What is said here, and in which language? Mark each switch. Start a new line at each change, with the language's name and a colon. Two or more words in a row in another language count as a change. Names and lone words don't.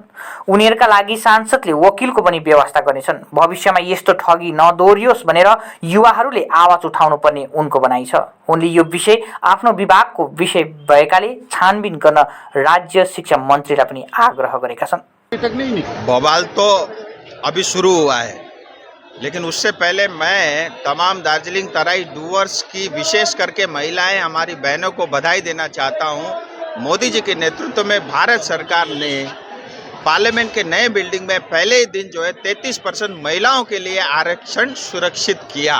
Nepali: उनीहरूका लागि सांसदले वकिलको पनि व्यवस्था गर्नेछन्। भविष्यमा यस्तो ठगी नदोहोरियोस् भनेर युवाहरूले आवाज उठाउनु पर्ने उनको भनाइ छ। उनले यो विषय आफ्नो विभागको विषय भएकाले छानबिन गर्न राज्य शिक्षा मन्त्रीलाई पनि आग्रह गरेका छन्।
Hindi: बवाल तो अभी शुरू हुआ है, लेकिन उससे पहले मैं तमाम दार्जिलिंग तराई डूवर्स की, विशेष करके महिलाएं, हमारी बहनों को बधाई देना चाहता हूं। मोदी जी के नेतृत्व में भारत सरकार ने पार्लियामेंट के नए बिल्डिंग में पहले ही दिन जो है 33% महिलाओं के लिए आरक्षण सुरक्षित किया।